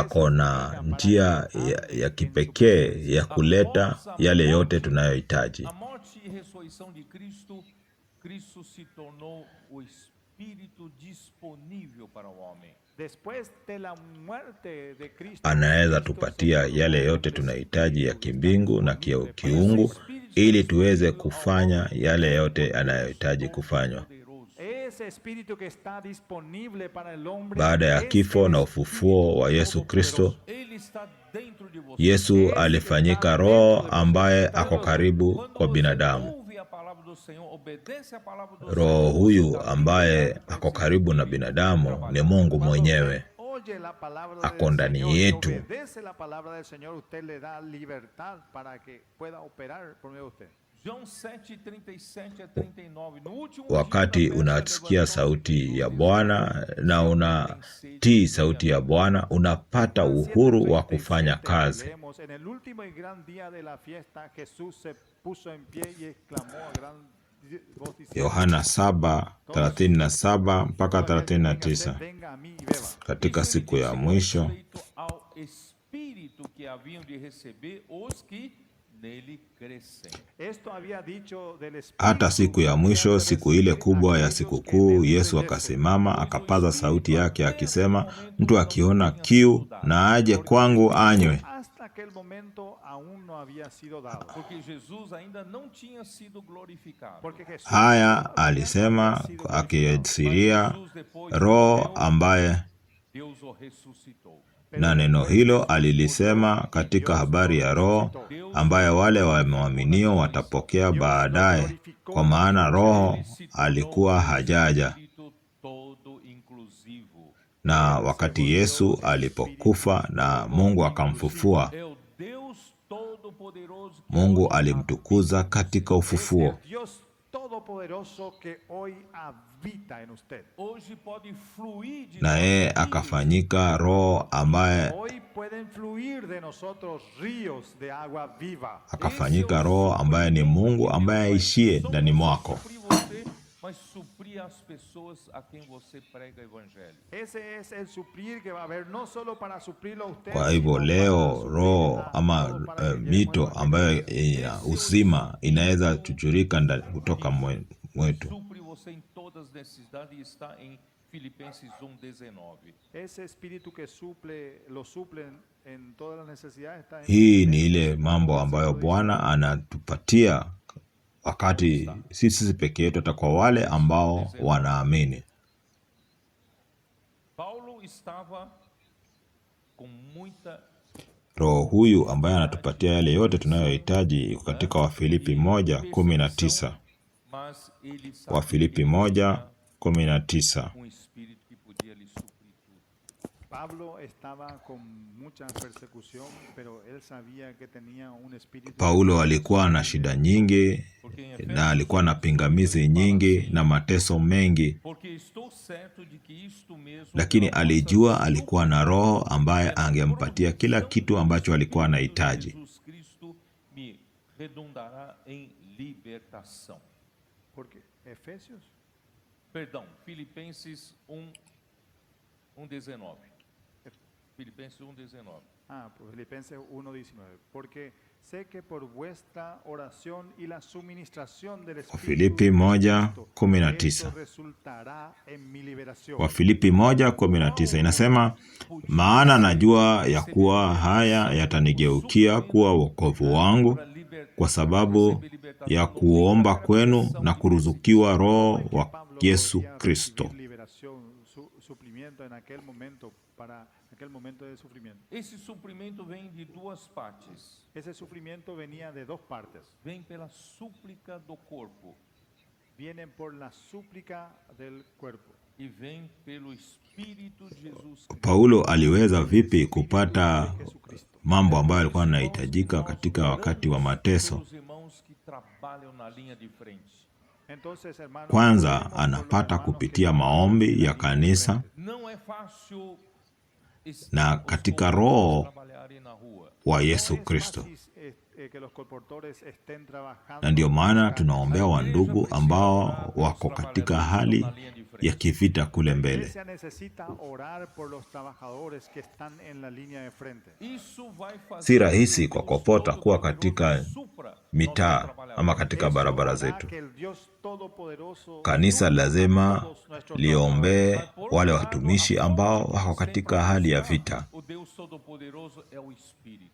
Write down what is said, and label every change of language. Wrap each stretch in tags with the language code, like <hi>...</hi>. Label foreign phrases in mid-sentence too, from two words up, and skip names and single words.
<sw>ako na</sw> <es>para</es> <sw>njia</sw> <es>alcanzarle</es> <sw>ya</sw> <es>en su</es> <sw>kipekee</sw> <es>presencia.</es> <sw>ya kuleta yale yote tunayohitaji.</sw> <pt>A morte e ressurreição de Cristo, Cristo se tornou o Espírito disponível para o homem.</pt> <es>Después de la muerte de Cristo,</es> <sw>Anaweza</sw> <es>Cristo</es> <sw>tupatia</sw> <es>se</es> <sw>yale</sw> <es>tornó</es> <sw>yote</sw> <es>un</es> <sw>tunahitaji ya</sw> <es>espíritu</es> <sw>kimbingu na</sw> <es>disponible para</es> <sw>kiungu ili tuweze kufanya yale yote anayohitaji kufanywa.</sw> <es>Poderoso. Es ese espíritu que está disponible para el hombre</es> <sw>Baada ya</sw> <es>es</es> <sw>kifo</sw> <es>el</es> <sw>na ufufuo wa Yesu Kristo,</sw> <pt>Ele está dentro de você.</pt> <sw>Yesu alifanyika roho ambaye ako karibu</sw> <pt>Quando</pt> <sw>kwa</sw> <pt>você</pt> <sw>binadamu.</sw> <pt>ouve a palavra do Senhor, obedece a palavra do</pt> <sw>Roho</sw> <pt>Senhor,</pt> <sw>huyu</sw> <pt>você está</pt> <sw>ambaye</sw> <pt>liberado</pt> <sw>ako</sw> <pt>para</pt> <sw>karibu na</sw> <pt>esse</pt> <sw>binadamu</sw> <pt>trabalho.</pt> <sw>ni Mungu</sw> <es>Cuando</es> <sw>mwenyewe.</sw> <es>usted oye la palabra</es> <sw>Ako</sw> <es>del</es> <sw>ndani</sw> <es>Señor y</es> <sw>yetu.</sw> <es>obedece la palabra del Señor, usted le da libertad para que pueda operar por medio de usted.</es> <pt>João 7:37 a 39. No último</pt> <sw>Wakati</sw> <pt>dia da festa,</pt> <sw>unasikia</sw> <pt>levantou-se</pt> <sw>sauti</sw> <pt>Jesus</pt> <sw>ya</sw> <pt>dizendo,</pt> <sw>Bwana na</sw> <pt>"Se alguém</pt> <sw>unatii</sw> <pt>tem sede,</pt> <sw>sauti ya Bwana, unapata</sw> <es>Juan</es> <sw>uhuru wa</sw> <es>7:37</es> <sw>kufanya</sw> <es>que</es> <sw>kazi.</sw> <es>leemos, en el último y gran día de la fiesta, Jesús se puso en pie y exclamó a gran voz diciendo,</es> <sw>Yohana 7:37 mpaka</sw> <es>"Todo aquel que tenga sed,</es> <sw>39.</sw> <es>venga a mí y beba."</es> <sw>Katika</sw> <pt>Isso ele</pt> <sw>siku ya</sw> <pt>disse com</pt> <sw>mwisho,</sw> <pt>respeito ao Espírito que haviam de receber os que nele crescem.</pt> <es>Esto había dicho del Espíritu</es> <sw>hata siku ya</sw> <es>que</es> <sw>mwisho,</sw> <es>habían de</es> <sw>siku ile</sw> <es>recibir</es> <sw>kubwa ya</sw> <es>aquellos que</es> <sw>sikukuu,</sw> <es>en él</es> <sw>Yesu</sw> <es>creyesen.</es> <sw>akasimama akapaza sauti yake akisema, mtu akiona kiu na aje kwangu anywe.</sw> <es>Hasta aquel momento aún no había sido dado.</es> <pt>Porque Jesus ainda não tinha sido glorificado.</pt> <es>Porque Jesús</es> <sw>Haya</sw> <es>todavía no</es> <sw>alisema</sw> <es>había sido glorificado.</es> <sw>akiasiria</sw> <pt>Jesus, depois de</pt> <sw>Roho</sw> <pt>morreu,</pt> <sw>ambaye,</sw> <pt>Deus o ressuscitou.</pt> <sw>na neno hilo alilisema katika habari ya Roho ambaye wale wamwaminio watapokea baadaye, kwa maana Roho alikuwa hajaja.</sw> <pt>Espírito todo inclusivo.</pt> <sw>Na wakati Yesu alipokufa na Mungu akamfufua,</sw> <pt>É o Deus todo-poderoso que</pt> <sw>Mungu alimtukuza katika</sw> <es>Es</es> <sw>ufufuo.</sw> <es>el Dios todopoderoso que hoy habita en usted.</es> <pt>hoje pode fluir de</pt> <sw>Na</sw> <pt>nós</pt> <sw>yeye</sw> <pt>rios</pt> <sw>akafanyika Roho ambaye</sw> <es>Hoy pueden fluir de nosotros ríos de agua viva.</es> <sw>akafanyika Roho ambaye ni Mungu ambaye aishie ndani mwako.</sw> <pt>suprir você, mas suprir as pessoas a quem você prega o evangelho.</pt> <es>Ese es el suplir que va a haber, no solo para suplirlo a usted.</es> <sw>Kwa hivyo</sw> <es>sino para</es> <sw>leo</sw> <es>suplir</es> <sw>Roho</sw> <es>a</es> <sw>ama</sw> <es>todos para que lleguemos</es> <sw>mito</sw> <es>al</es> <sw>ambayo ina uzima inaweza chuchurika kutoka mwetu.</sw> <pt>Supre você em todas as necessidades e está em Filipenses 1:19.</pt> <es>Ese espíritu que suple, lo suplen en todas las necesidades está en</es> <sw>Hii ni ile mambo ambayo Bwana anatupatia wakati sisi peke yetu, hata kwa wale ambao wanaamini.</sw> <pt>Paulo estava com muita</pt> <sw>Roho huyu ambaye anatupatia yale yote tunayohitaji iko katika Wafilipi 1:19.</sw> <pt>mas ele</pt> <sw>Wafilipi</sw> <pt>sabia</pt> <sw>1:19.</sw> <pt>espírito que podia lhe suprir tudo.</pt> <es>Pablo estaba con mucha persecución, pero él sabía que tenía un espíritu.</es> <sw>Paulo alikuwa na shida nyingi na alikuwa na pingamizi nyingi na mateso mengi,</sw> <pt>Porque estou certo de que isto mesmo,</pt> <sw>lakini alijua alikuwa na Roho ambaye angempatia kila kitu ambacho alikuwa anahitaji.</sw> <pt>Jesus Cristo me redundará em libertação.</pt> <es>Porque Efesios</es> <pt>Perdão, Filipenses 1:19. Filipenses 1:19.</pt> <es>Pues Filipenses 1:19. Porque sé que por vuestra oración y la suministración del Espíritu</es> <sw>Filipi 1:19.</sw> <es>esto resultará en mi liberación.</es> <sw>Wafilipi 1:19 inasema, maana najua ya kuwa haya yatanigeukia kuwa wokovu wangu kwa sababu ya kuomba kwenu na kuruzukiwa Roho wa Yesu Kristo.</sw> <es>Suplimiento en aquel momento, para aquel momento de sufrimiento.</es> <pt>Esse suprimento vem de duas partes.</pt> <es>Ese sufrimiento venía de dos partes.</es> <pt>Vem pela súplica do corpo</pt> <es>Vienen por la súplica del cuerpo</es> <pt>e vem pelo Espírito de Jesus Cristo.</pt> <sw>Paulo aliweza vipi kupata mambo ambayo alikuwa anahitajika katika wakati wa mateso?</sw> <pt>Os irmãos que trabalham na linha de frente.</pt> <es>Entonces, hermanos,</es> <sw>Kwanza</sw> <es>oremos por los</es> <sw>anapata</sw> <es>hermanos</es> <sw>kupitia</sw> <es>que</es> <sw>maombi ya kanisa</sw> <pt>Não é fácil</pt> <sw>na</sw> <pt>os</pt> <sw>katika</sw> <pt>corpos</pt> <sw>Roho</sw> <pt>trabalharem na rua.</pt> <sw>wa</sw> <es>no</es> <sw>Yesu</sw> <es>es</es> <sw>Kristo.</sw> <es>fácil, que los colportores estén trabajando.</es> <sw>Na ndio maana tunaombea wandugu ambao wako katika hali ya kivita kule</sw> <es>La</es> <sw>mbele.</sw> <es>iglesia necesita orar por los trabajadores que están en la línea de frente.</es> <pt>Isso vai fazer</pt> <sw>Si rahisi</sw> <pt>com</pt> <sw>kwa</sw> <pt>que Deus</pt> <sw>kopota kuwa</sw> <pt>Todo-Poderoso</pt> <sw>katika</sw> <pt>supra</pt> <sw>mitaa</sw> <pt>nossos trabalhadores.</pt> <sw>ama katika barabara</sw> <es>Eso hará</es> <sw>zetu.</sw> <es>que el Dios Todopoderoso</es> <sw>Kanisa</sw> <es>supla a</es> <sw>lazima</sw> <es>todos nuestros</es> <sw>liombee</sw> <es>trabajadores.</es> <sw>wale watumishi ambao wako katika hali ya vita.</sw> <pt>O Deus Todo-Poderoso é o Espírito.</pt>